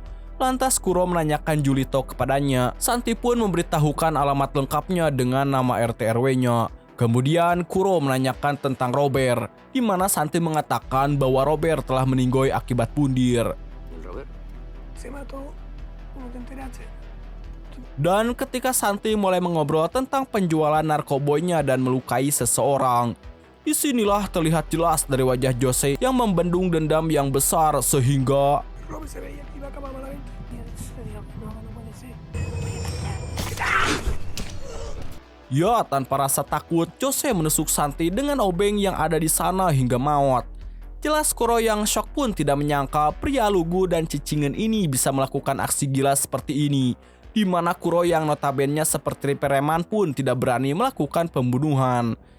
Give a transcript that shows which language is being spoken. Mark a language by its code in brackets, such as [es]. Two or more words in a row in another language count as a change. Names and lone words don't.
[id] Lantas Kuro menanyakan Julito kepadanya. Santi pun memberitahukan alamat lengkapnya dengan nama RT RW-nya. Kemudian Kuro menanyakan tentang Robert, di mana Santi mengatakan bahwa Robert telah meninggoy akibat pundir. [es] ¿El Robert? Se mató. ¿Cómo te enteraste? [id] Dan ketika Santi mulai mengobrol tentang penjualan narkoboynya dan melukai seseorang, disinilah terlihat jelas dari wajah Jose yang membendung dendam yang besar sehingga [es] Robert se veía que iba a acabar malamente. Y él se dijo, no puede ser. [id] ya tanpa rasa takut Jose menusuk Santi dengan obeng yang ada di sana hingga maut. Jelas Kuro yang shock pun tidak menyangka pria lugu dan cicingan ini bisa melakukan aksi gila seperti ini, di mana Kuro yang notabene seperti preman pun tidak berani melakukan pembunuhan.